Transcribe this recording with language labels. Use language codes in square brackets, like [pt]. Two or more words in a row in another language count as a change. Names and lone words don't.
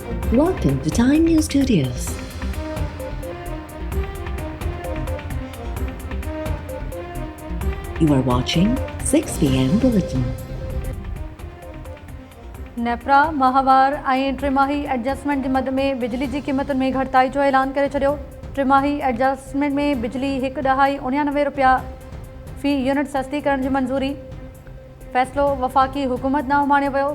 [en] Welcome to Time News Studios. You are watching 6 p.m. Bulletin. [sd] नेपरा माहवार ऐं टिमाही एडजस्टमेंट जे मद में बिजली जी क़ीमतुनि में घटिताई जो ऐलान करे छॾियो। टिमाही एडजस्टमेंट में बिजली 1.99 रुपया फ़ी यूनिट सस्ती करण जी मंज़ूरी। फ़ैसिलो वफ़ाक़ी हुकूमत न उमाणियो वियो।